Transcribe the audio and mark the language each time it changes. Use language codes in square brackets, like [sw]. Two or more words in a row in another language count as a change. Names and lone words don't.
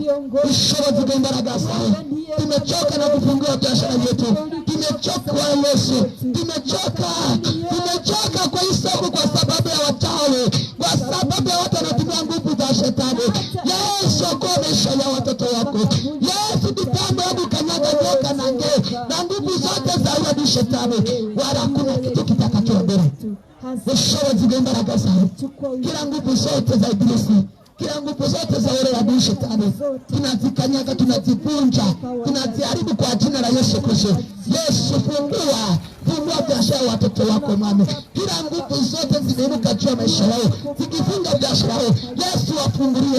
[rw] Ushobozi bw'imbaraga zawe. [sw] Tumechoka na kufungua biashara yetu, tumechoka kwa Yesu, tumechoka kwa isoko kwa sababu ya wachawi, kwa sababu ya watu wanatumia nguvu za shetani. Yesu akomesha ya watoto wako. Yesu tutambo hebu kanyaga nyoka na nge na nguvu zote za yule shetani, wala hakuna kitu kitakachoendelea. [rw] Ushobozi bw'imbaraga zawe, [sw] kila nguvu zote za ibilisi, kila nguvu zote za ule adui shetani tunazikanyaga, tunazivunja, tunaziharibu kwa jina la Yesu Kristo. Yesu fungua biashara ya watoto wako mama. Kila nguvu zote zimeinuka juu ya maisha yao zikifunga biashara yao, Yesu wafungulie.